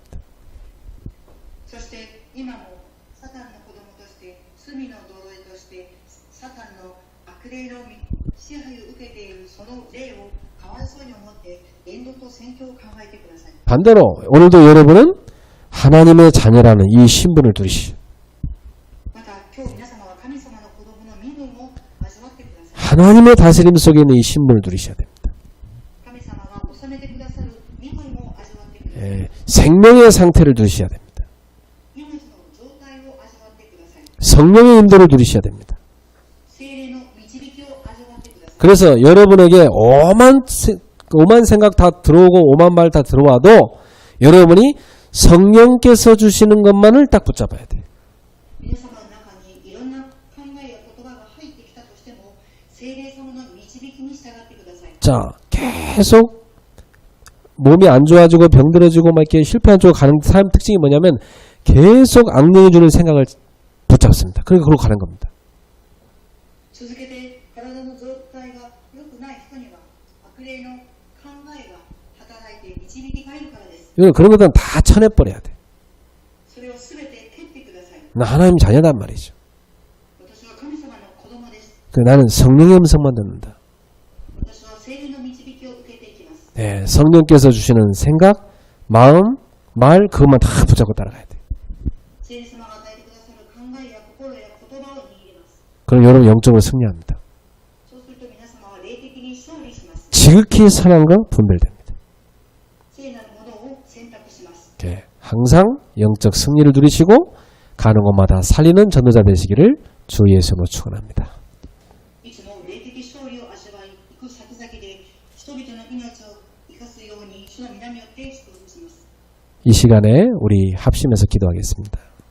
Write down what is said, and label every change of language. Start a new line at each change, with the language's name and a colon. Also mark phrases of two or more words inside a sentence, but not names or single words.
Japanese: そして今もサタンの子供として罪の呪いとしてサタンの悪霊の支配を受けているその霊をかわいそうに思って言動と宣教を考えてください。
Korean: 반대로 오늘도 여러분은 하나님의 자녀라는 이 신분을 두리시
Japanese: また今日皆様は神様の子供の身分を味わってください。
Korean: 하나님의 다스림 속에 있는 이 신분을 누리셔야 됩니다.
Japanese: 神様が治めてくださる身分を味わってください。
Korean: 생명의 상태를 누리셔야 됩니다.
Japanese: 命の状態を味わってください。
Korean: 성령의 인도를 누리셔야 됩니다.
Japanese: 聖霊の導きを味わってください。
Korean: 그래서 여러분에게 오만 생각 다 들어오고 오만 말 다 들어와도 여러분이 성령께서 주시는 것만을 딱 붙잡아야 돼요.
Japanese: 皆様の中にいろんな考えや言葉が入ってきたとしても聖霊様の導きに従ってください。
Korean: 자, 계속 몸이 안 좋아지고 병들어지고 막 이렇게 실패한 쪽으로 가는 삶 특징이 뭐냐면 계속 악령이 주는 생각을 붙잡습니다. 그러니까 그걸로 가는 겁니다.
Japanese: 続けて体の状態が良くない人には悪霊の考えが働いて導きがいるからです。
Korean: 그런 것들은 다 쳐내버려야 돼.
Japanese: それをすべて蹴ってください。
Korean: 나 하나님 자녀단 말이죠.
Japanese: 私は神様の子供です。
Korean: 나는 성령의 음성만 듣는다.
Japanese: 私は聖霊の導きを受けていきます。
Korean: 네, 성령께서 주시는 생각, 마음, 말 그것만 다 붙잡고 따라가야 돼.
Japanese: 聖霊様が与えてくださる考えや心や言葉を握ります。
Korean: 그럼 여러분 영적으로 승리합니다.
Japanese: そうすると皆様は霊的に勝利します。
Korean: 지극히 선한 건 분별됩니다.
Japanese: 聖なるものを選択します。
Korean: 네, 항상 영적 승리를 누리시고 가는 곳마다 살리는 전도자 되시기를 주 예수로 축원합니다.
Japanese: いつも霊的勝利を味わい、行く先々で人々の命を生かすように主の皆によって祝福します。
Korean: 이 시간에 우리 합심해서 기도하겠습니다.